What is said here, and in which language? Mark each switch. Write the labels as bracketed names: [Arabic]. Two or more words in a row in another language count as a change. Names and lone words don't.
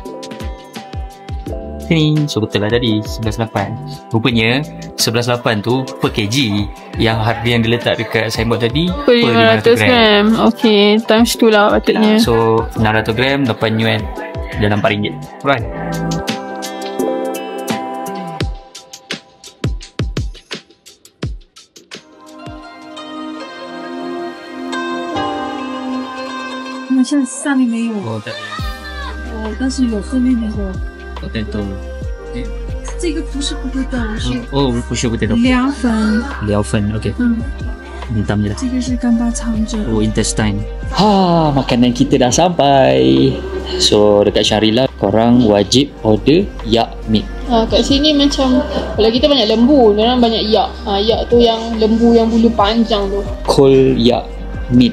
[Malay] Sini, so betul lah tadi 11.8. Rupanya 11.8 tu per kg. Yang harga yang diletak dekat signboard tadi Per 500 gram. Okay, times tu lah patutnya. So 600 gram 8 yuan dalam RM4. Right. [Chinese] 现在上面没有， [Malay] Oh, tak ada. [Chinese] 但是有后面那个， Potato. 这个不是potato，是 Oh, 不是 potato. 凉粉，料粉, okay. 嗯， [Malay] Hitam je lah. [Chinese] 这个是干巴肠子， [Malay] Oh, intestine. Makanan kita dah sampai. So, dekat Shangri-La, korang wajib order [English] yak meat. [Malay] Kat sini macam kalau kita banyak lembu, orang banyak yak. Yak tu yang lembu yang bulu panjang tu. [English] Cold yak meat.